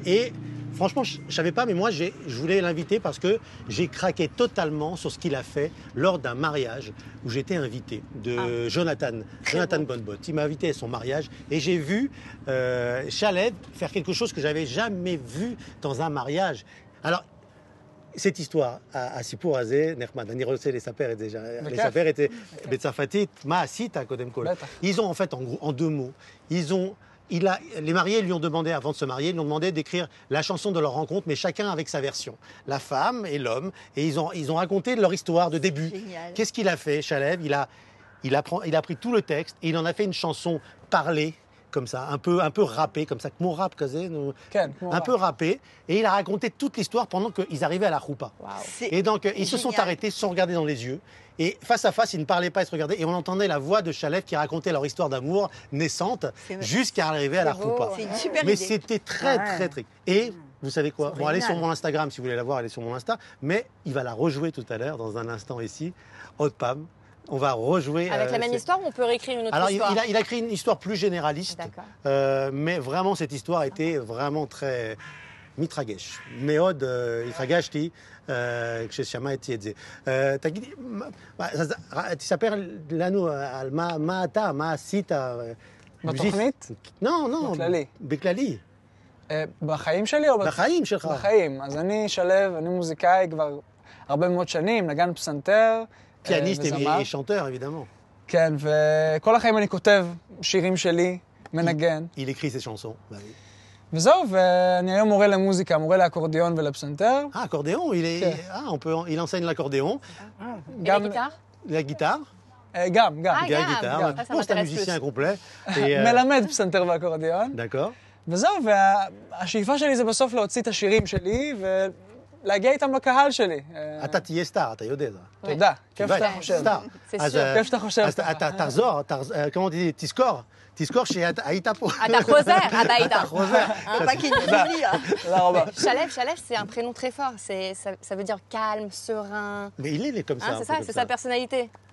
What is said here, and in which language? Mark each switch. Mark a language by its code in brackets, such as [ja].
[fr] Et franchement, je ne savais pas, mais moi, je voulais l'inviter parce que j'ai craqué totalement sur ce qu'il a fait lors d'un mariage où j'étais invité de Jonathan Bonbot. Il m'a invité à son mariage et j'ai vu Chalev faire quelque chose que j'avais jamais vu dans un mariage. Alors, cette histoire, [he] הסיפור הזה נחמד, אני רוצה לספר את זה, לספר את זה בצרפתית, מה עשית קודם כל? [fr] Ils ont en fait, en 2 mots, les mariés lui ont demandé, avant de se marier, ils lui ont demandé d'écrire la chanson de leur rencontre, mais chacun avec sa version. La femme et l'homme, et ils ont raconté leur histoire de début. Génial. Qu'est-ce qu'il a fait, Chalev? Il a pris tout le texte et il en a fait une chanson parlée, comme ça, un peu rappée, comme ça, que mon rap, un peu rappé, et il a raconté toute l'histoire pendant qu'ils arrivaient à la choupa. Et donc, ils se sont arrêtés, se sont regardés dans les yeux, et face à face, ils ne parlaient pas, ils se regardaient, et on entendait la voix de Chalev qui racontait leur histoire d'amour naissante jusqu'à arriver à la choupa. C'est une super Mais idée. c'était très. Et vous savez quoi? Bon, allez sur mon Instagram si vous voulez la voir, allez sur mon Insta, mais il va la rejouer tout à l'heure, dans un instant ici, Haute Pam. On va rejouer. Avec la même histoire ou on peut réécrire une autre Alors, histoire? il a écrit une histoire plus généraliste, mais vraiment, cette histoire était vraiment très, [he] מתרגש. מאוד התרגשתי כששמעתי את זה. תגידי, תספר לנו על מה עשית. בתוכנית? לא, בכללי. בכללי. בחיים שלי או... בחיים שלך. בחיים. אז אני שלו, אני מוזיקאי כבר הרבה מאוד שנים, נגן פסנתר פיאניסט ושנטר, évidemment. כן, וכל החיים אני כותב שירים שלי, מנגן. [fr] Il écrit ses chansons. [he] וזהו, ואני היום מורה למוזיקה, מורה לאקורדיון ולפסנתר. [fr] אקורדיון, il enseigne l'accordéon. [he] גם... [fr] La guitare. [he] גם. [fr] Bon, c'est un musicien complet. [he] מלמד פסנתר ואקורדיון. [fr] D'accord. [he] וזהו, והשאיפה שלי זה בסוף להוציא את השירים שלי ולהגיע איתם לקהל שלי. אתה תהיה סטאר, אתה יודע. תודה, כיף שאתה חושב. כיף שאתה חושב. אז תחזור, כמו תזכור שהיית פה. אתה חוזר, אתה היית. אתה חוזר. תודה רבה. [fr] Chalef, c'est un prénom très fort. Ça veut dire calme, serein. Mais il est comme ça. C'est ça, c'est sa personnalité.